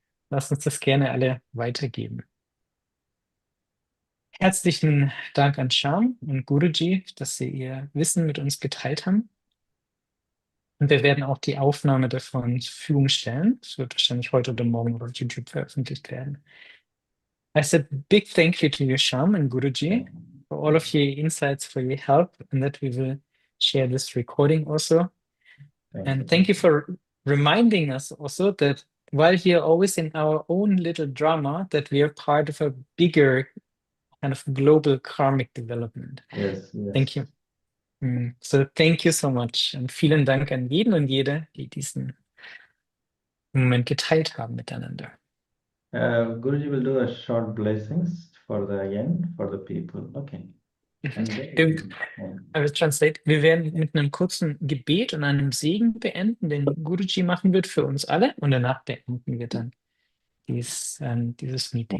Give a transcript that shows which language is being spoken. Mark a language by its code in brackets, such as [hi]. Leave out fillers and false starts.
[de] Lass uns das gerne alle weitergeben. Herzlichen Dank an Sham und Guruji, dass sie ihr Wissen mit uns geteilt haben. Und wir werden auch die Aufnahme davon zur Verfügung stellen. Es wird wahrscheinlich heute oder morgen auf YouTube veröffentlicht werden. [en] I said big thank you to you, Sham and Guruji, for all of your insights, for your help, and that we will share this recording also. And thank you for reminding us also that while we are always in our own little drama, that we are part of a bigger kind of global karmic development. Yes, yes. Thank you. So thank you so much. [de] Und vielen Dank an jeden und jede, die diesen Moment geteilt haben miteinander. [en] Guruji will do a short blessings for the end, for the people. Okay. And then, I will translate. [de] Wir werden mit einem kurzen Gebet und einem Segen beenden, den Guruji machen wird für uns alle. Und danach beenden wir dann dieses Meeting.